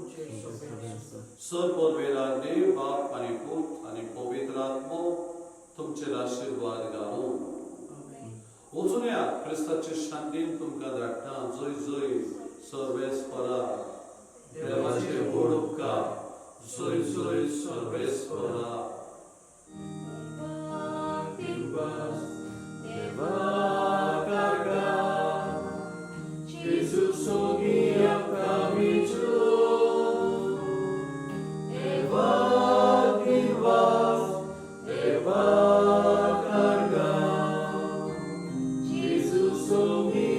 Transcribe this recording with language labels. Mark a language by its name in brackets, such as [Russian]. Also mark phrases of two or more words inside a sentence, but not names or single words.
[Konkani] सर्ववेला देव बाप आनी पूत आनी पवित्र आत्मो तुमचे आशीर्वाद घालूं. वचून या क्रिस्ताचे शांतीन तुमकां धाडटा. जय जय सर्वेस्परा देवाचे व्हड उपकार. जय जय सर्वेस्परा. Jesus ogia kamichu Eva divas Eva carga Jesus